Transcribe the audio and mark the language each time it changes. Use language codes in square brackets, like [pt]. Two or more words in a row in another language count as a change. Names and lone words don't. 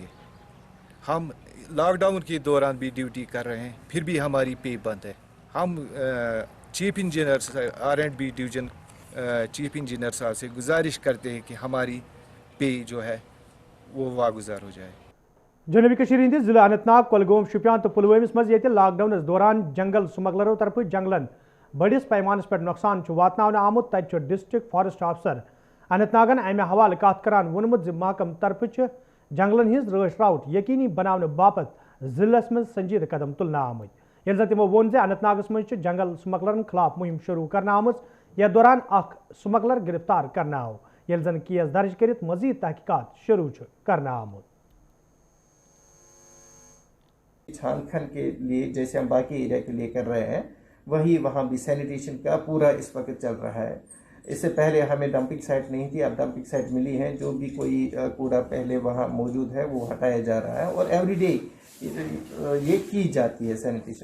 [ur] ہم لاک ڈاؤن کے دوران بھی ڈیوٹی کر رہے ہیں, پھر بھی ہماری پے بند ہے. ہم [en] chief engineer [ur] R&B ڈویژن [en] chief engineer [ur] صاحب سے گزارش کرتے ہیں کہ ہماری پے جو ہے وہ واگزار ہو جائے. [ks] جنوبی کشمیر ہندس ضلع اننت ناگ کولگوم شوپیان تو پلوامس مز لاک ڈاؤنس دوران جنگل سمگلرو طرف جنگلن بڑس پیمانس پہ نقصان واتن آمت. تتہ [en] District Forest Officer [ks] اننت ناگن امہ حوالہ کت کران وونمت محکم طرف جنگلن ہز رٲچھ راوٹ یقینی بنانے باپت ضلع مز سنجیدہ قدم تلنا آمت. یل زن تمو وون اننت ناگس مز جنگل سمگلرن خلاف مہم شروع کرنا آمت. یتھ دوران اخ سمگلر گرفتار کرنا آو, یل زن کیس درج کرت مزید تحقیقات شروع کرنا آمت. [ur] چھان کھن کے لیے جیسے ہم باقی ایریا کے لیے کر رہے ہیں وہی وہاں بھی سینیٹیشن کا پورا اس وقت چل رہا ہے. اس سے پہلے ہمیں [en] dumping site [ur] نہیں تھی, اب [en] dumping site [ur] ملی ہے. جو بھی کوئی کوڑا پہلے وہاں موجود ہے وہ ہٹایا جا رہا ہے اور [en] every day [ur] یہ کی جاتی ہے سینیٹیشن.